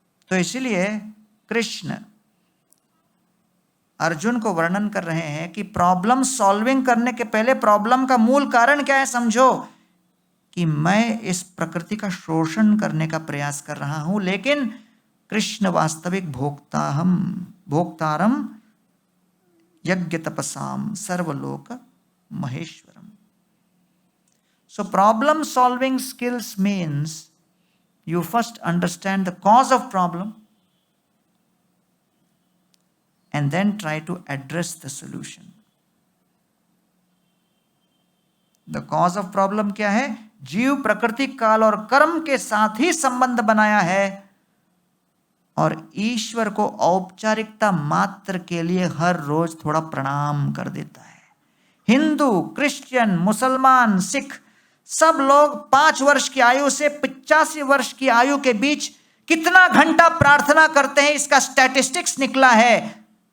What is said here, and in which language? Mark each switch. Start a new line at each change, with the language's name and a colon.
Hindi: तो इसीलिए कृष्ण अर्जुन को वर्णन कर रहे हैं कि प्रॉब्लम सॉल्विंग करने के पहले प्रॉब्लम का मूल कारण क्या है समझो, कि मैं इस प्रकृति का शोषण करने का प्रयास कर रहा हूं, लेकिन कृष्ण वास्तविक भोक्तारम यज्ञ तपसाम सर्वलोक Maheshwaram.
English: So problem solving skills means you first understand the cause of problem and then try to address the solution. The cause of problem
Hindi: क्या है? जीव प्रकृति, काल और कर्म के साथ ही संबंध बनाया है और ईश्वर को औपचारिकता मात्र के लिए हर रोज थोड़ा प्रणाम कर देता है। हिंदू, क्रिश्चियन, मुसलमान, सिख सब लोग 5 वर्ष की आयु से 85 वर्ष की आयु के बीच कितना घंटा प्रार्थना करते हैं, इसका स्टैटिस्टिक्स निकला है।